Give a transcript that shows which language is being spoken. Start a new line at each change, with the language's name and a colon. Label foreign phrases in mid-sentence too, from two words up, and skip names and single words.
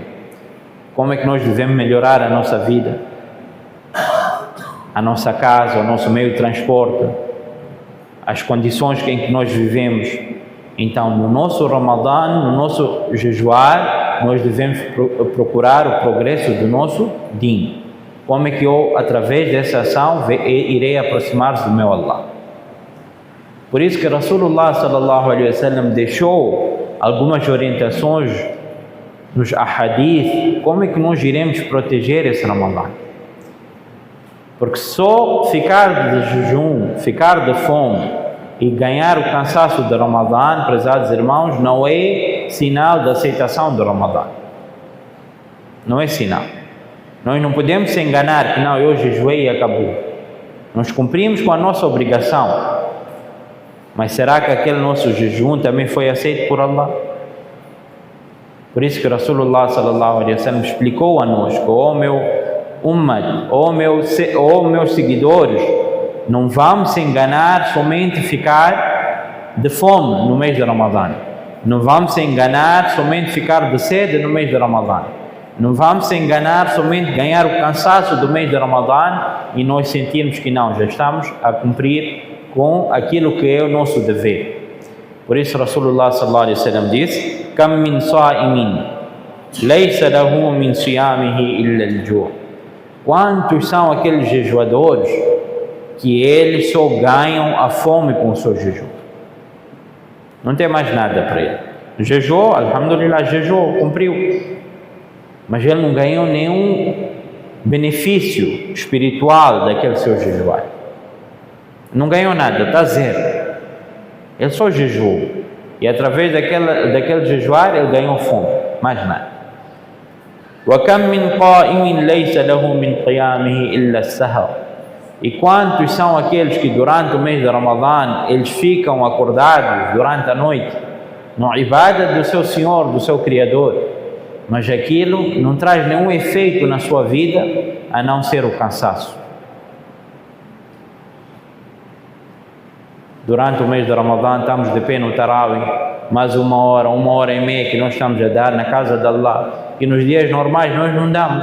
Portuguese: Como é que nós devemos melhorar a nossa vida, a nossa casa, o nosso meio de transporte, as condições em que nós vivemos. Então, no nosso Ramadã, no nosso jejuar, nós devemos procurar o progresso do nosso din. Como é que eu, através dessa ação, irei aproximar-se do meu Allah? Por isso que
Arabic: رسول الله صلى الله عليه وسلم
Portuguese: deixou algumas orientações nos ahadith, como é que nós iremos proteger esse Ramadã. Porque só ficar de jejum, ficar de fome e ganhar o cansaço do Ramadã, prezados irmãos, não é sinal de aceitação do Ramadã. Não é sinal. Nós não podemos se enganar que não, eu jejuei e acabou. Nós cumprimos com a nossa obrigação. Mas será que aquele nosso jejum também foi aceito por Allah? Por isso que
Arabic: رسول الله صلى الله عليه وسلم
Portuguese: explicou a nós, ó meu ummah, ó meus seguidores, não vamos se enganar somente ficar de fome no mês de Ramadã. Não vamos se enganar somente ficar de sede no mês de Ramadã. Não vamos se enganar somente ganhar o cansaço do mês de Ramadã e nós sentirmos que não, já estamos a cumprir com aquilo que é o nosso dever. Por isso
Arabic: رسول الله صلى الله عليه وسلم
Portuguese: disse:
Arabic: "كم من صائم ليس له من صيامه إلا الجوع'."
Portuguese: Quantos são aqueles jejuadores que eles só ganham a fome com o seu jejum? Não tem mais nada para ele. Jejuou, alhamdulillah, jejuou, cumpriu. Mas ele não ganhou nenhum benefício espiritual daquele seu jejuar. Não ganhou nada, está zero. Ele só jejuou. E através daquele jejuar ele ganhou fome, mais nada.
Arabic: وَكَمْ مِنْ قَائِمٍ لَيْسَ لَهُ مِنْ قِيَامِهِ إِلَّا السَّهْرُ.
Portuguese: E quantos são aqueles que durante o mês de Ramadã eles ficam acordados durante a noite no ibadah do seu Senhor, do seu Criador, mas aquilo não traz nenhum efeito na sua vida a não ser o cansaço. Durante o mês de Ramadã estamos de pé no Tarawih, mais uma hora e meia que nós estamos a dar na casa de Allah, e nos dias normais nós não damos.